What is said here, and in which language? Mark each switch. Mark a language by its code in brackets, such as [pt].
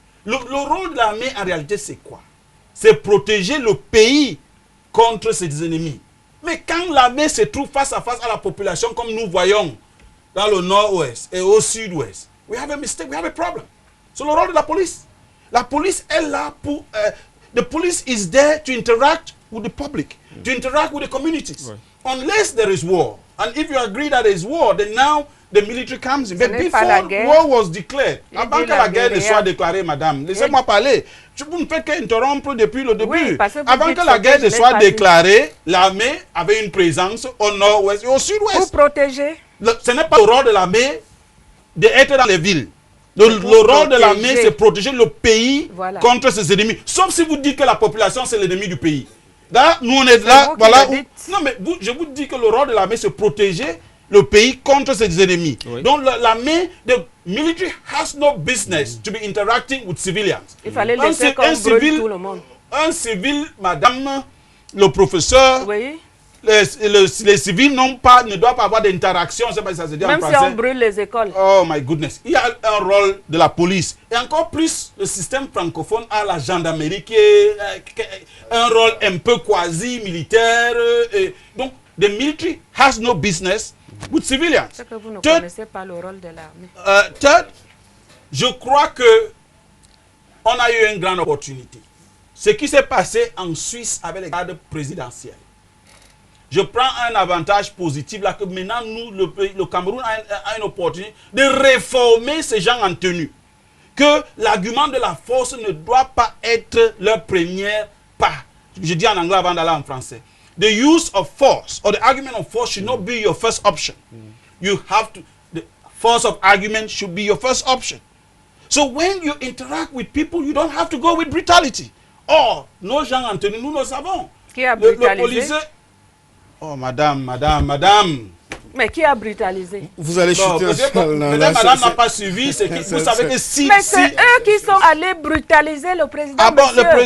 [fr] Le rôle de l'armée, en réalité, c'est quoi? C'est protéger le pays contre ses ennemis. Mais quand l'armée se trouve face à la population, comme nous voyons dans le nord-ouest et au sud-ouest, [en] we have a mistake, we have a problem. [fr] C'est le rôle de la police. La police est là pour... [en] the police is there to interact with the public, to interact with the communities. [fr] Ouais. [en] Unless there is war. And if you agree that there is war, then now the military comes in. But before war was declared, [fr] avant que la guerre ne soit déclarée, madame, laissez-moi parler. Vous ne faites qu'interrompre depuis le début. Oui, avant que la guerre ne soit déclarée, l'armée avait une présence au nord-ouest et au sud-ouest. Pour protéger. Ce n'est pas le rôle de l'armée d'être dans les villes. Le rôle de l'armée, c'est protéger le pays contre ses ennemis. Sauf si vous dites que la population, c'est l'ennemi du pays. Là, nous, on est là, voilà. Non, mais je vous dis que le rôle de l'armée, c'est protéger le pays contre ses ennemis. Oui. Donc, l'armée, [en] the military has no business to be interacting with civilians. [fr] Il fallait laisser comme brûle tout le monde. Un civil, madame, le professeur... Oui. Les civils ne doivent pas avoir d'interaction, c'est pas ça se dit en français. Même si on brûle les écoles. [en] Oh my goodness. [fr] Il y a un rôle de la police. Et encore plus, le système francophone a la gendarmerie qui est un rôle un peu quasi-militaire. [en] Donc, the military has no business with civilians. [fr] C'est que vous ne connaissez pas le rôle de l'armée. [en] Third, [fr] je crois que on a eu une grande opportunité. Ce qui s'est passé en Suisse avec les gardes présidentiels. Je prends un avantage positif là que maintenant nous, le Cameroun a une opportunité de réformer ces gens en tenue. Que l'argument de la force ne doit pas être leur première part. Je dis en anglais avant d'aller en français. [en] The use of force or the argument of force should not be your first option. You have to, the force of argument should be your first option. So when you interact with people, you don't have to go with brutality. [fr] Or, nos gens en tenue, nous le savons. Qui a brutalisé? Le policier... Oh, madame. Mais qui a brutalisé? Vous allez chuter un Peut-être peu. madame n'a pas suivi, c'est que vous savez que si... Mais c'est eux qui sont allés brutaliser le président. Ah bon, monsieur.